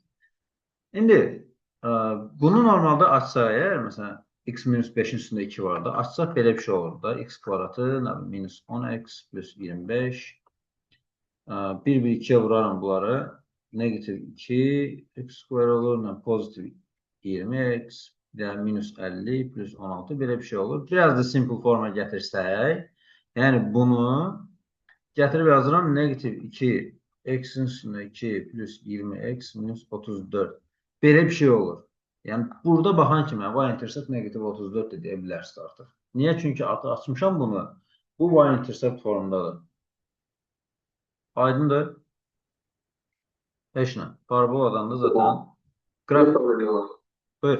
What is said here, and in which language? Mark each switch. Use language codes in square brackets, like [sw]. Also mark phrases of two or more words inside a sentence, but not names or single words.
[az] İndi bunu normalda açsaq əgər, məsələn, x minus 5'in üstündə 2 var da, açsaq belə bir şey olur da, x kvadratı minus 10x plus 25. 1 2'ye vurarım bunları. negativ 2 x square olur. Pozitiv 20x. Bir de minus 50 plus 16. Böyle bir şey olur. Biraz da simple forma getirsək. Yani bunu getirip yazıram. Negativ 2 x'in üstüne 2 plus 20x minus 34. Böyle bir şey olur. Yani burada baxan kimi y-intercept negativ 34 de deyə bilərsiniz artıq. Niyə? Çünki artıq açmışam bunu. Bu y-intercept formundadır. Aydındır. Heç nə. Paraboladan da zaten Bir qraf. problem olur. Buyur.